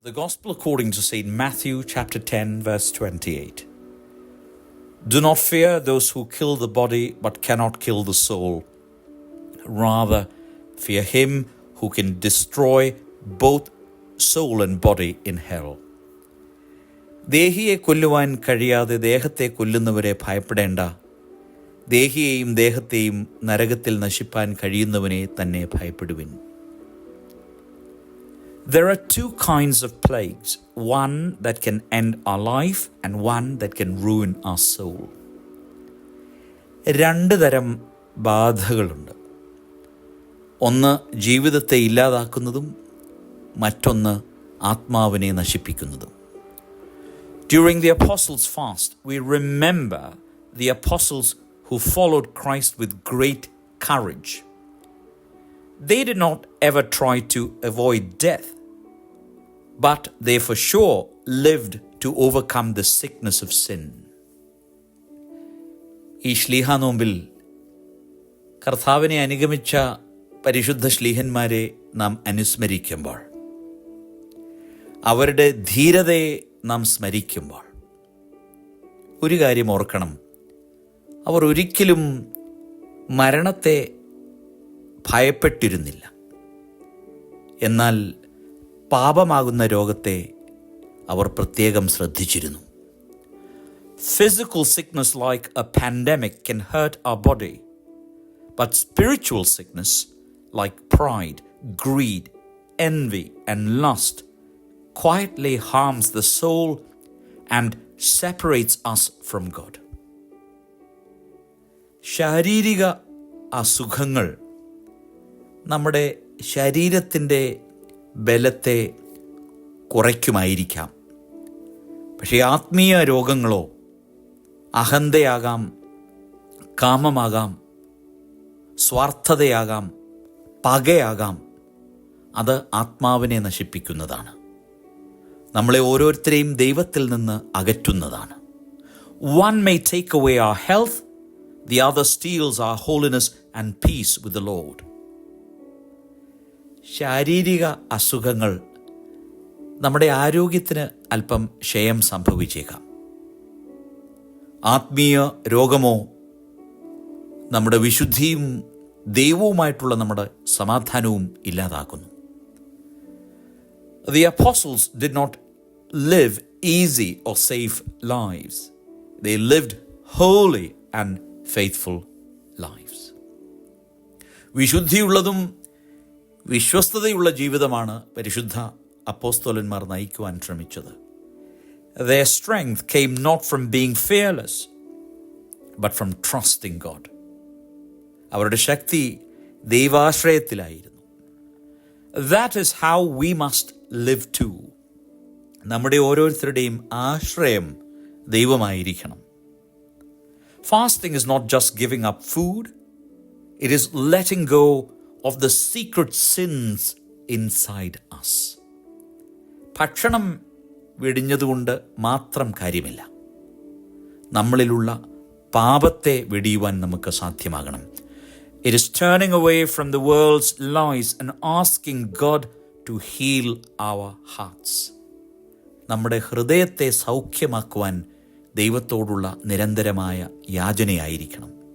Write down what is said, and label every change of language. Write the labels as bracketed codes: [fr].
[en] The Gospel according to St. Matthew chapter 10 verse 28. Do not fear those who kill the body but cannot kill the soul. Rather, fear him who can destroy both soul and body in hell. [ml] ദേഹിയെ കൊല്ലുവാൻ കഴിയാതെ ദേഹത്തെ കൊല്ലുന്നവരെ ഭയപ്പെടേണ്ട. ദേഹിയെയും ദേഹത്തെയും നരകത്തിൽ നശിപ്പാൻ കഴിയുന്നവനെ തന്നെ ഭയപ്പെടുവിൻ. [en] There are two kinds of plagues, one that can end our life and one that can ruin our soul. [ml] രണ്ട് തരം ബാധകളുണ്ട്. ഒന്ന് ജീവിതത്തെ ഇല്ലാതാക്കുന്നതും മറ്റൊന്ന് ആത്മാവിനെ നശിപ്പിക്കുന്നതും. [en] During the Apostles' fast, we remember the apostles who followed Christ with great courage. They did not ever try to avoid death, but they for sure lived to overcome the sickness of sin. [ml] ഈ ശ്ലീഹാനോമ്പിൽ കർത്താവിനെ അനുഗമിച്ച പരിശുദ്ധ ശ്ലീഹന്മാരെ നാം അനുസ്മരിക്കുമ്പോൾ, അവരുടെ ധീരതയെ നാം സ്മരിക്കുമ്പോൾ ഒരു കാര്യം ഓർക്കണം. അവർ ഒരിക്കലും മരണത്തെ ഭയപ്പെട്ടിരുന്നില്ല. എന്നാൽ പാപമാകുന്ന രോഗത്തെ അവർ പ്രത്യേകം ശ്രദ്ധിച്ചിരുന്നു. [en] Physical sickness like a pandemic can hurt our body, but spiritual sickness like pride, greed, envy and lust quietly harms the soul and separates us from God. [ml] ശാരീരിക അസുഖങ്ങൾ നമ്മുടെ ശരീരത്തിൻ്റെ ബലത്തെ കുറയ്ക്കുമായിരിക്കാം. പക്ഷേ ആത്മീയ രോഗങ്ങളോ അഹന്തയാകാം, കാമമാകാം, സ്വാർത്ഥതയാകാം, പകയാകാം, അത് ആത്മാവിനെ നശിപ്പിക്കുന്നതാണ്. നമ്മളെ ഓരോരുത്തരെയും ദൈവത്തിൽ നിന്ന് അകറ്റുന്നതാണ്. [en] One may take away our health, the other steals our holiness and peace with the Lord. [ml] ശാരീരിക അസുഖങ്ങൾ നമ്മുടെ ആരോഗ്യത്തിന് അല്പം ക്ഷയം സംഭവിച്ചേക്കാം. ആത്മീയ രോഗമോ നമ്മുടെ വിശുദ്ധിയും ദൈവവുമായിട്ടുള്ള നമ്മുടെ സമാധാനവും ഇല്ലാതാക്കുന്നു. [en] The apostles did not live easy or safe lives. They lived holy and faithful lives. [ml] വിശുദ്ധിയുള്ളതും വിശ്വസ്തതയുള്ള ജീവിതമാണ് പരിശുദ്ധ അപ്പോസ്തലന്മാർ നയിക്കുവാൻ ശ്രമിച്ചത്. [en] Their strength came not from being fearless, but from trusting God. [ml] അവരുടെ ശക്തി ദൈവാശ്രയത്തിലായിരുന്നു. [en] That is how we must live too. [ml] നമ്മുടെ ഓരോരുത്തരുടെയും ആശ്രയം ദൈവമായിരിക്കണം. [en] Fasting is not just giving up food, it is letting go of the secret sins inside us. [ml] ഭക്ഷണം വെടിഞ്ഞതുകൊണ്ട് മാത്രം കാര്യമില്ല. നമ്മളിലുള്ള പാപത്തെ വെടിയുവാൻ നമുക്ക് സാധ്യമാകണം. [en] It is turning away from the world's lies and asking God to heal our hearts. [ml] നമ്മുടെ ഹൃദയത്തെ സൗഖ്യമാക്കുവാൻ ദൈവത്തോടുള്ള നിരന്തരമായ യാചനയായിരിക്കണം.